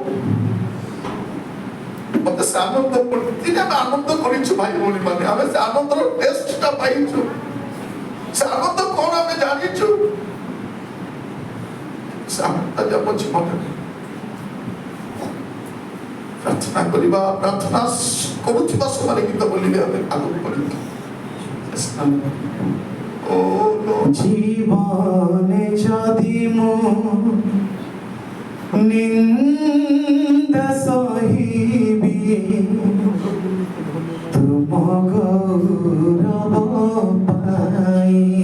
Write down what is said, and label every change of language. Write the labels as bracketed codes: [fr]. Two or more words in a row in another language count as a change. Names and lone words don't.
[or] ମତେ ସେ ଆନନ୍ଦ ଦିନେ ଆମେ ଆନନ୍ଦ କରିଛୁ ଭାଇ ଭଉଣୀ ମାନେ ଆମେ ସେ ଆନନ୍ଦର ଟେଷ୍ଟଟା ପାଇଛୁ ସେ ଆନନ୍ଦ କଣ ଆମେ ଜାଣିଛୁ ଆମ ଜୀବନରେ ପ୍ରାର୍ଥନା କରିବା ପ୍ରାର୍ଥନା କରୁଥିବା ସମୟରେ ଗୀତ ବୋଲିବେ ଆମେ ଆଗକୁ ବଢ଼ିବା ଜୀବନେ ଯଦି ମୋ ନିନ୍ଦା ସହିବି ତୁମ ଗୌରବ ପାଇ